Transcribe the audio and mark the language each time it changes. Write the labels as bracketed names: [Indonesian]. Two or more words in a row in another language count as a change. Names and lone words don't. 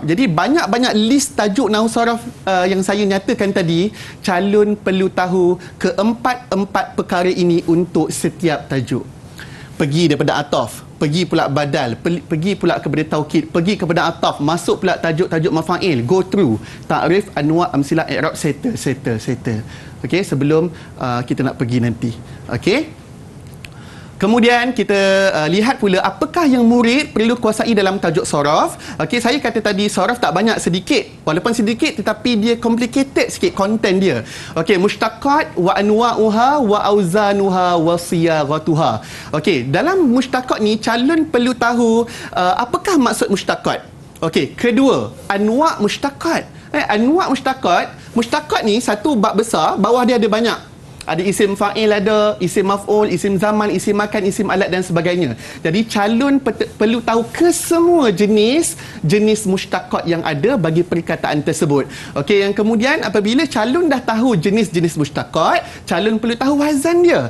[Malay] Jadi banyak-banyak list tajuk Nahu Saraf yang saya nyatakan tadi, calon perlu tahu keempat-empat perkara ini untuk setiap tajuk. Pergi daripada ataf, pergi pula badal, pergi pula kepada taukid, pergi kepada ataf, masuk pula tajuk-tajuk mafail, [English] go through [Arabic] تعريف، أنواع، أمثلة، إعراب, [English] settle. [Malay] Okey, sebelum kita nak pergi nanti. Okey. Kemudian kita lihat pula apakah yang murid perlu kuasai dalam tajuk Saraf. Okey, saya kata tadi Saraf tak banyak, sedikit. Walaupun sedikit tetapi dia complicated sikit konten dia. Okey, [Arabic] مشتقات وأنواعها وأوزانها وصيغها. [Malay] Okey, dalam mushtaqat ni calon perlu tahu apakah maksud mushtaqat. Okey, kedua, [Arabic] أنواع مشتقات. أنواع مشتقات. [Malay] Mushtaqat ni satu bab besar, bawah dia ada banyak. Ada [Arabic] اسم فاعل, [Malay] ada [Arabic] اسم مفعول, اسم زمان, اسم مكان, اسم آلة [Malay] dan sebagainya. Jadi calon perlu tahu kesemua jenis mushtaqat yang ada bagi perkataan tersebut. Okey, yang kemudian apabila calon dah tahu jenis-jenis mushtaqat, calon perlu tahu wazan dia.